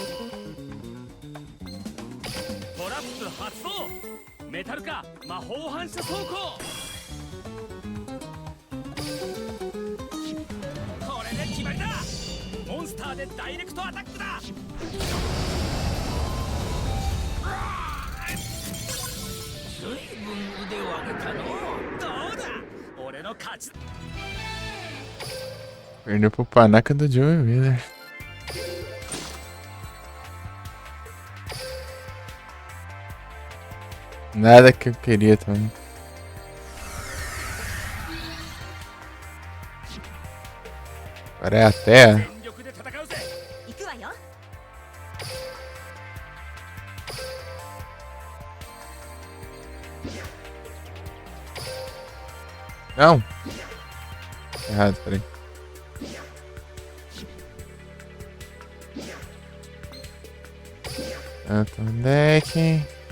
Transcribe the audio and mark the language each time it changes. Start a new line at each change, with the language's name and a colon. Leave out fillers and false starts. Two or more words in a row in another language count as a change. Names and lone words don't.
Japanese: トラップ発動メタル化魔法反射装甲これで決まりだモンスターでダイレクトアタックだ随分腕を上げたのどうだ俺の勝ち
Portuguese: Perdeu pro Panaca do Joey Miller. Nada que eu queria também. Agora é a terra.
Japanese: 全力で戦うぜ行くわよ
Portuguese: Não! Errado, peraí. Tanto deck.